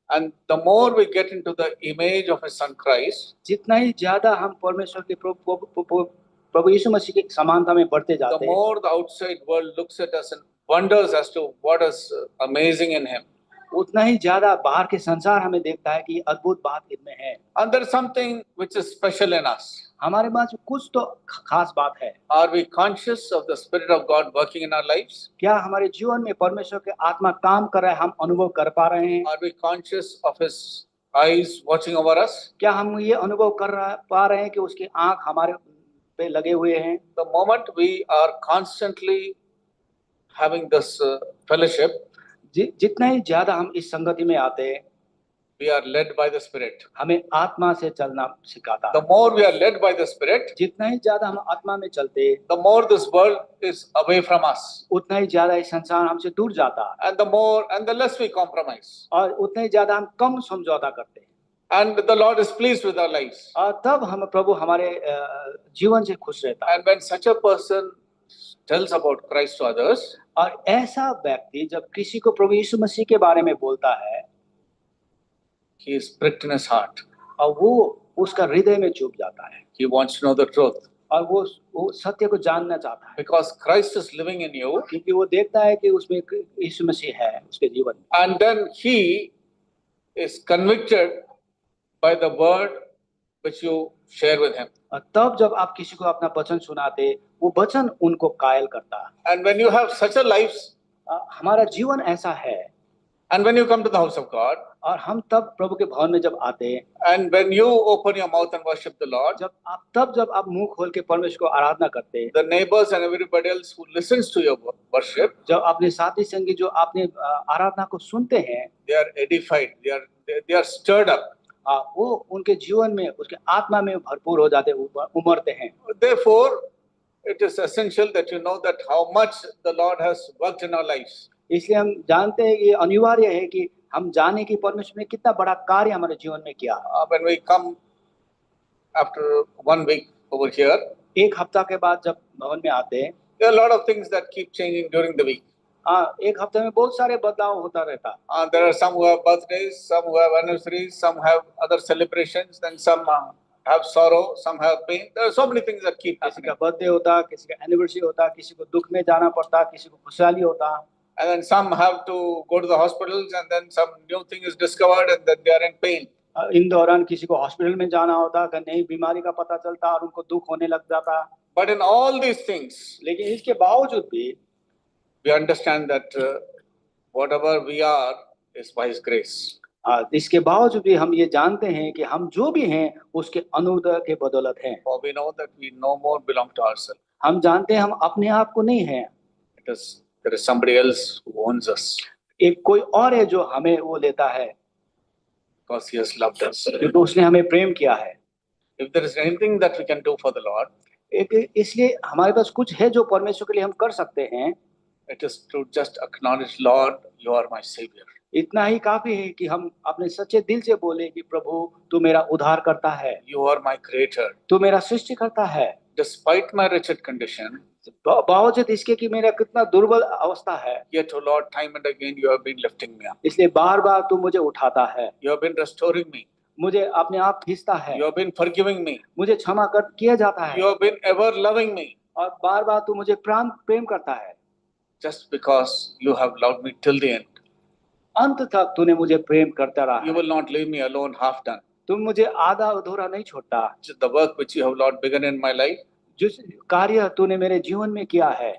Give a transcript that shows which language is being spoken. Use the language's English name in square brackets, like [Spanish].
[English] And the more we get into the image of his son Christ, [Hindi] जितना ही ज्यादा हम परमेश्वर के प्रभु यीशु मसीह की समानता में बढ़ते जाते हैं, [English] the more the outside world looks at us and wonders as to what is amazing in him. [Hindi] उतना ही ज्यादा बाहर के संसार हमें देखता है कि ये अद्भुत बात इनमें है। [English] And there is something which is special in us. [Hindi] हमारे पास कुछ तो खास बात है। [English] Are we conscious of the Spirit of God working in our lives? [Hindi] क्या हमारे जीवन में परमेश्वर के आत्मा काम कर रहा है, हम अनुभव कर पा रहे हैं? [English] Are we conscious of His eyes watching over us? [Hindi] क्या हम ये अनुभव पा रहे हैं कि उसकी आंख हमारे पे लगे हुए हैं? [English] The moment we are constantly having this fellowship, [Hindi] जितना ही ज्यादा हम इस संगति में आते हैं, [English] we are led by the Spirit. [Hindi] हमें आत्मा से चलना सिखाता है। [English] The more we are led by the Spirit, [Hindi] जितना ही ज्यादा हम आत्मा में चलते हैं, [English] the more this world is away from us, [Hindi] उतना ही ज्यादा ये संसार हमसे दूर जाता है, [English] and the more and the less we compromise, [Hindi] और उतना ही ज्यादा हम कम समझौता करते हैं, [English] and the Lord is pleased with our lives. [Hindi] और तब हम प्रभु हमारे जीवन से खुश रहता है। [English] And when such a person tells about Christ to others, [Hindi] और ऐसा व्यक्ति जब किसी को प्रभु यीशु मसीह के बारे में बोलता है, [English] he is pricked in his heart. [Hindi] और वो उसका हृदय में चुभ जाता है, [English] He wants to know the truth. [Hindi] और वो सत्य को जानना चाहता है, [English] Because Christ is living in you, [Hindi] क्योंकि वो देखता है कि उसमें यीशु मसीह है उसके जीवन में। [English] and then he is convicted by the word which you share with him. [Hindi] और तब जब आप किसी को अपना वचन सुनाते, वो वचन उनको कायल करता है। [English] And when you have such a life, [Hindi] हमारा जीवन ऐसा है, [English] and when you come to the house of God, [Hindi] और हम तब प्रभु के भवन में जब आते हैं, [English] and when you open your mouth and worship the Lord, [Hindi] जब आप मुंह खोल के परमेश्वर को आराधना करते हैं, [English] the neighbors and everybody else who listens to your worship, [Hindi] जब अपने साथी संगी जो आपने आराधना को सुनते हैं, [English] they are edified, they are stirred up. [Hindi] वो उनके जीवन में उसके आत्मा में भरपूर हो जाते, उमड़ते हैं। [English] Therefore, it is essential that you know that how much the Lord has worked in our lives. [Hindi] इसलिए हम जानते हैं, ये अनिवार्य है कि हम जाने की परमेश्वर ने कितना बड़ा कार्य हमारे जीवन में किया। [English] When we come after 1 week over here, [Hindi] एक हफ्ता के बाद जब भवन में आते हैं, [English] there are a lot of things that keep changing during the week. [Hindi] एक हफ्ते में बहुत सारे बदलाव होता रहता। [English] There are some who have birthdays, some who have anniversaries, some have other celebrations, then some have sorrow, some have pain. There are so many things that keep [Hindi] किसी का [English] happening. [Hindi] बर्थडे होता, किसी का एनिवर्सरी होता, किसी को दुख में जाना पड़ता, किसी को खुशहाली होता, [English] And then some have to go to the hospitals, and then some new thing is discovered, and then they are in pain. [Hindi] इन दौरान किसी को हॉस्पिटल में जाना होता, नई बीमारी का पता चलता और उनको दुख होने लग जाता। [English] But in all these things, [Hindi] लेकिन इसके बावजूद भी [English] we understand that whatever we are is by His grace. [Hindi] इसके बावजूद भी हम ये जानते हैं कि हम जो भी हैं उसके अनुग्रह के बदौलत हैं। [English] For we know that we no more belong to ourselves. [Hindi] हम जानते हैं हम अपने आप को नहीं हैं, [English] There is somebody else who owns us. [Hindi] एक कोई और है जो हमें वो लेता है, [English] Because He has loved us. [Hindi] क्योंकि उसने हमें प्रेम किया है। [English] If there is anything that we can do for the Lord, [Hindi] इसलिए हमारे पास कुछ है जो परमेश्वर के लिए हम कर सकते हैं, [English] it is to just acknowledge, Lord, you are my Savior. [Hindi] इतना ही काफी है कि हम अपने सच्चे दिल से बोले कि प्रभु तू मेरा उद्धार करता है, [English] You are my Creator. [Hindi] तू मेरा सृष्टि करता है। [English] Despite my wretched condition, [Hindi] बावजूद इसके कि मेरा कितना दुर्बल अवस्था है, [English] yet, O Lord, time and again you have been lifting me up. [Hindi] इसलिए बार बार तू मुझे उठाता है, [English] You have been restoring me. [Hindi] मुझे अपने आप खींचता है, [English] You have been forgiving me. [Hindi] मुझे क्षमा कर किया जाता है, [English] You have been ever loving me. [Hindi] और बार बार तू मुझे प्रेम करता है। [English] Just because you have loved me till the end, [Hindi] अंत तक तूने मुझे प्रेम करता रहा, [English] you will not leave me alone, half done. [Hindi] तुम मुझे आधा अधूरा नहीं छोड़ता। [English] The work which you have, Lord, begun in my life, [Hindi] जिस कार्य तूने मेरे जीवन में किया है,